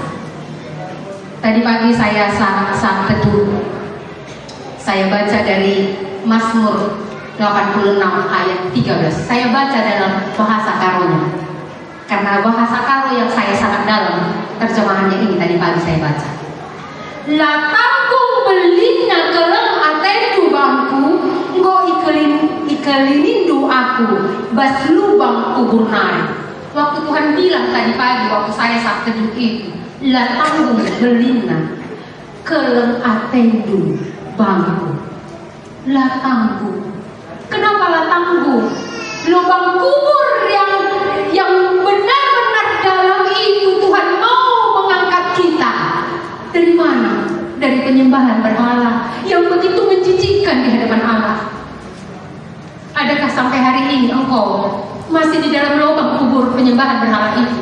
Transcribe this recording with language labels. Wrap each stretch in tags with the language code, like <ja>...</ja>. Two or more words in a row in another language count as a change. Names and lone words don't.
<id>Tadi pagi saya saat teduh, saya baca dari Mazmur 86 ayat 13. Saya baca dalam bahasa karunya. Karena bahasa karo yang saya sangat dalam, terjemahannya ini tadi pagi saya baca.</id> <btx>Latangku belina keleng atendu bangku, ngo ikelinindu aku, bas lubang kubur nari.</btx> <id>Waktu Tuhan bilang tadi pagi, waktu saya saat teduh itu,</id> <btx>latangku belina keleng atendu bangku.</btx> <id>Latangku. Kenapa latangku? Lubang kubur yang benar-benar dalam itu Tuhan mau mengangkat kita. Dari mana? Dari penyembahan berhala yang begitu menjijikkan di hadapan Allah. Adakah sampai hari ini engkau masih di dalam lubang kubur penyembahan berhala itu?</id>